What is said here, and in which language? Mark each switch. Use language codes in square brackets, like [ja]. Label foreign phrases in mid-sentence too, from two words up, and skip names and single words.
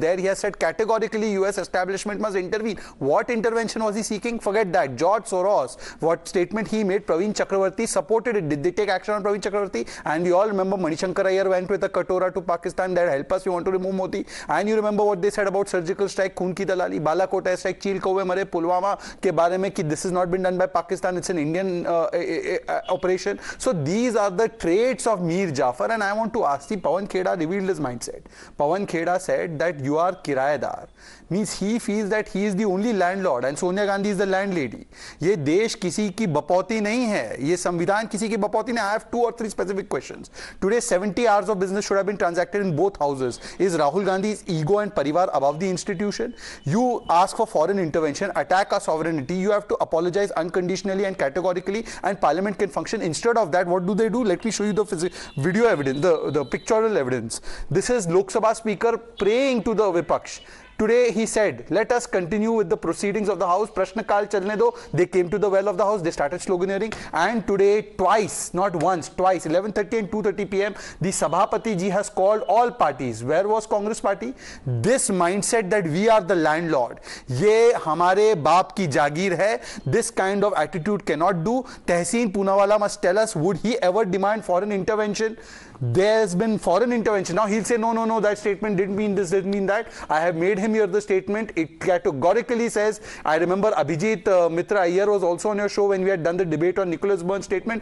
[en] There, he has said categorically, US establishment must intervene. What intervention was he seeking? Forget that. George Soros, what statement he made, Praveen Chakravarti supported it. Did they take action on Praveen Chakravarti? And we all remember Manishankar Iyer went with a katora to Pakistan that help us, we want to remove Modi. And you remember what they said about surgical strike, [hi] खून की दलाली, बालाकोट स्ट्राइक, चील कौवे मारे, पुलवामा के बारे में कि [en] this has not been done by Pakistan, it's an Indian operation. So these are the traits of Mir Jafar, and I want to ask you, Pawan Kheda revealed his mindset. Pawan Kheda said that you are kirayedar, means he feels that he is the only landlord and Sonia Gandhi is the landlady. [hi] ये देश किसी की बपौती नहीं है, ये संविधान किसी की बपौती नहीं. [en] I have 2 or 3 specific questions. Today 70 hours of business should have been transacted in both houses. Is Rahul Gandhi's ego and parivar above the institution? You ask for foreign intervention, attack our sovereignty, you have to apologize unconditionally and categorically, and parliament can function. Instead of that, what do they do? Let me show you the video evidence, the pictorial evidence. This is Lok Sabha Speaker praying to the Vipaksh. Today he said, let us continue with the proceedings of the house. [hi] प्रश्न काल चलने दो. [en] They came to the well of the house. They started sloganeering. And today, twice, not once, twice, 11:30 and 2:30 p.m., the [hi] सभापति जी [en] has called all parties. Where was Congress party? This mindset that we are the landlord. [hi] ये हमारे बाप की जागीर है. [en] This kind of attitude cannot do. Tehseen Poonawalla must tell us, would he ever demand foreign intervention? There's been foreign intervention. Now he'll say, no, that statement didn't mean this, didn't mean that. I have made him hear the statement. It categorically says, I remember Abhijit Mitra Iyer was also on your show when we had done the debate on Nicholas Burns' statement.